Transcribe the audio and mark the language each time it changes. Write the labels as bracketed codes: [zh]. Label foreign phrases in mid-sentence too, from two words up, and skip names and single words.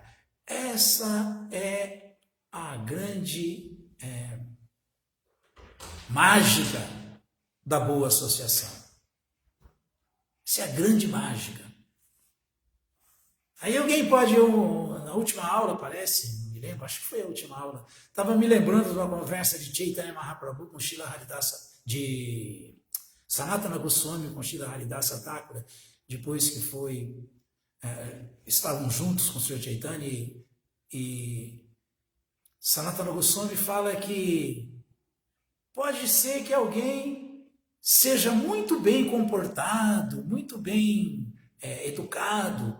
[pt] Essa é a grande mágica da boa associação. Essa é a grande mágica. Aí alguém pode, na última aula, parece, não me lembro, acho que foi a última aula, estava me lembrando de uma conversa de Chaitanya Mahaprabhu com Srila Haridasa, de Sanatana Goswami com Srila Haridasa Thakura, depois que estavam juntos com o Sr. Chaitanya, e Sanatana Goswami fala que pode ser que alguém seja muito bem comportado, muito bem educado,